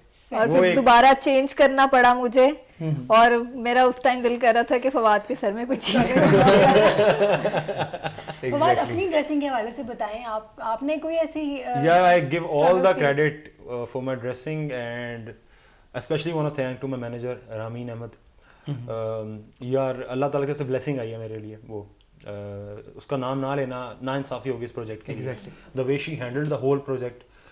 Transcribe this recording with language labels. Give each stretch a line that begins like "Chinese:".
Urdu: اور پھر دوبارہ چینج کرنا پڑا مجھے, اور میرا اس ٹائم دل کر رہا تھا کہ فواد کے سر میں کچھ چیز. فواد اپنی ڈریسنگ کے حوالے سے بتائیں, آپ نے کوئی ایسی
English: Yeah, I give all the credit for my dressing, and especially want to thank to my manager Ramin Ahmed.
Urdu: یار اللہ تعالیٰ کی طرف سے بلیسنگ آئی ہے میرے لیے. وہ اس کا نام نہ لینا ناانصافی ہوگی اس پروجیکٹ کے لیے.
English: the way she handled the whole project.